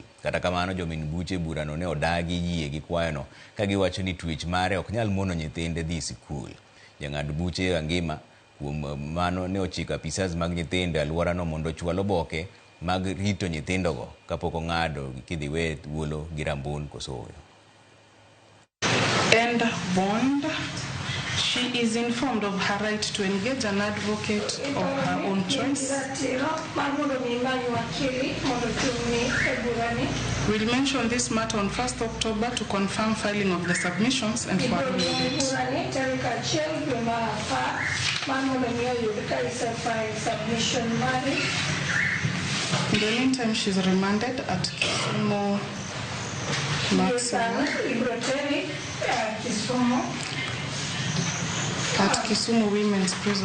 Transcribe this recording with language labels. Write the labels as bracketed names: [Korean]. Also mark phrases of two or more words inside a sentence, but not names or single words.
[Luo (Kenya and Tanzania)] Kata kamano jomin buche burano ne odagi yie gi kwayono ka giwacho ni twech mare ok nyal mono nyithinde dhi sikul. Jang'ad buche Angima kuom mano ne ochiko apisas mag nyithindo alworano mondo chwal oboke mag rito nyithindogo kapok ong'ado kidhi we thuolo gi rambun koso oyo. [English] And bond, she is informed of her right to engage an advocate of her own choice. We'll mention this matter on 1st October to confirm filing of the submissions and for hearing date. In the meantime, she's remanded at Kisumu Maximum. At Kisumu Women's Prison.